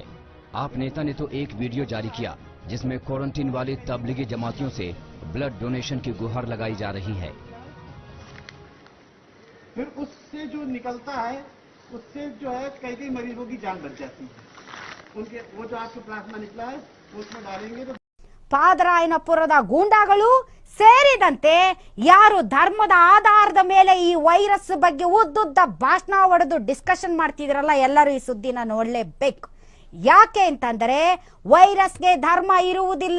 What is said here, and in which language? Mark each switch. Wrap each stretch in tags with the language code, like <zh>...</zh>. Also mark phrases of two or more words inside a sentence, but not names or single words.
<hi>आप नेता ने तो एक वीडियो जारी किया जिसमें क्वारंटीन वाले तबलीगी जमातियों से</hi> <en>blood donation</en> <hi>की गुहार लगाई जा रही है। फिर उससे जो निकलता है उससे जो है कई मरीजों की जान बच जाती है। उनके वो जो आपके प्लाज्मा निकला है उसमें डालेंगे तो</hi> <kn>ಪಾದರಾಯನಪುರದ ಗೂಂಡಾಗಳು ಸೇರಿದಂತೆ ಯಾರು ಧರ್ಮದ ಆಧಾರದ ಮೇಲೆ ಈ ವೈರಸ್ ಬಗ್ಗೆ ಉದ್ದುದ್ದ ಭಾಷಣ ಹೊಡೆದು ಡಿಸ್ಕಷನ್ ಮಾಡ್ತಿದ್ರಲ್ಲ, ಎಲ್ಲರೂ ಈ ಸುದ್ದಿನ ನೋಡಲೇಬೇಕು. ಯಾಕೆ ಅಂತಂದರೆ ವೈರಸ್ಗೆ ಧರ್ಮ ಇರುವುದಿಲ್ಲ.</kn>